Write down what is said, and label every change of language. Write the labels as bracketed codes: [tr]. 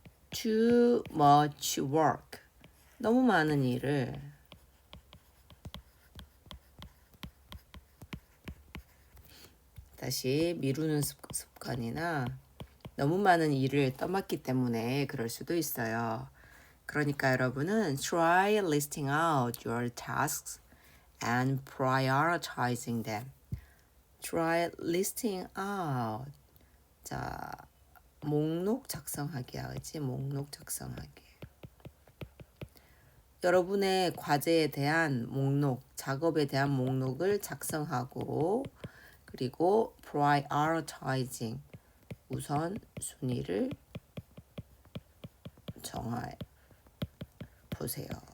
[en] too much work. [ko] 너무 많은 일을 다시 미루는 습관이나 너무 많은 일을 떠맡기 때문에 그럴 수도 있어요. 그러니까 여러분은 [en] try listing out your tasks and prioritizing them. try listing out. [ko] 자, 목록 작성하기야, 그치? 목록 작성하기. 여러분의 과제에 대한 목록, 작업에 대한 목록을 작성하고 그리고 prioritizing 우선순위를 정해 보세요.